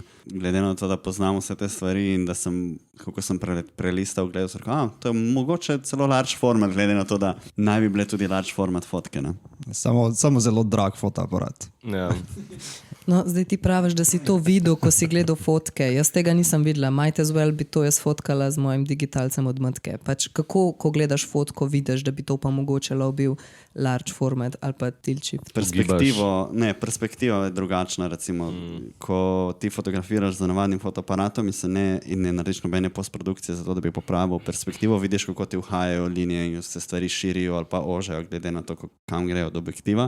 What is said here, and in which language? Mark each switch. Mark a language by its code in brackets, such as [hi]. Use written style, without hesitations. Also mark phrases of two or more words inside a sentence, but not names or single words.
[sl] Glede na to, da poznamo vse te stvari in da kako sem prelistal, gledal sem, to je mogoče celo [en] large format, [sl] glede na to, da naj bi bile tudi [en] large format [sl] fotke. Ne? Samo zelo drag fotoaparat. Ja. No, zdaj ti praviš, da si to videl, ko si gledal fotke. Jaz tega nisem videla. [en] Might as well [sl] bi to jaz fotkala z mojim digitalcem od matke. Pač kako, ko gledaš fotko, vidiš, da bi to pa mogoče bil [en] large format [sl] ali pa [en] tilt shift? [sl] Perspektiva je drugačna. Recimo, ko ti fotografiraš z navadnim fotoaparatom in ne narediš nobene postprodukcije za to, da bi popravil perspektivo, vidiš, kako ti uhajajo linije in se stvari širijo ali pa ožajo, glede na to, kam grejo od objektiva.